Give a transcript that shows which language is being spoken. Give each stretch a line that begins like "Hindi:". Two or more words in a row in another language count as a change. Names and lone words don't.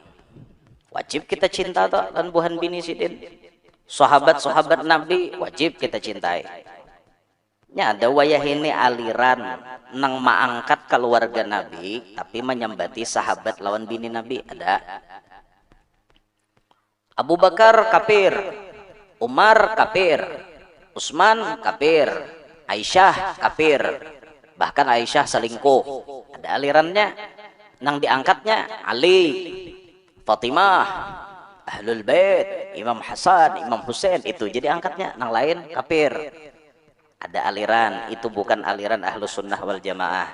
Banjar: Wajib kita cinta toh dan buhan bini sidin.
Indonesian: Sahabat-sahabat Nabi wajib kita cintai.
Banjar: Ya ada wayah ini aliran nang maangkat keluarga Nabi tapi menyembati sahabat lawan bini Nabi ada.
Indonesian: Abu Bakar kafir, Umar kafir, Utsman kafir, Aisyah kafir. Bahkan Aisyah selingkuh. Ada alirannya nang diangkatnya Ali, Fatimah, Ahlul Bait, Imam Hasan, Imam Husain itu jadi angkatnya, nang lain kafir. Ada aliran, itu bukan aliran Ahlus Sunnah wal Jamaah.